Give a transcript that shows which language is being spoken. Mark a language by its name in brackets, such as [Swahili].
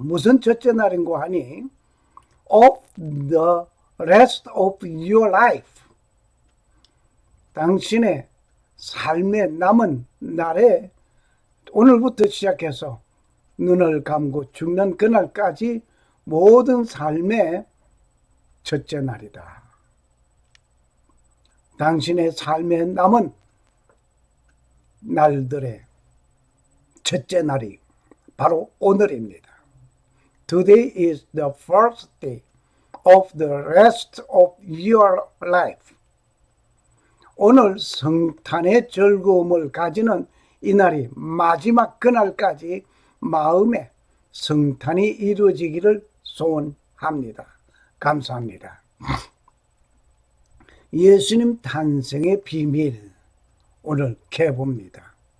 [Korean] 무슨 첫째 날인고 하니 [English] of the rest of your life. [Korean] 당신의 삶의 남은 날에 오늘부터 시작해서 눈을 감고 죽는 그날까지 모든 삶의 첫째 날이다. 당신의 삶의 남은 날들의 첫째 날이 바로 오늘입니다. [English] Today is the first day of the rest of your life. [Korean] 오늘 성탄의 즐거움을 가지는 이날이 마지막 그날까지 마음에 성탄이 이루어지기를 소원합니다. 감사합니다. 예수님 탄생의 비밀 오늘 캐봅니다.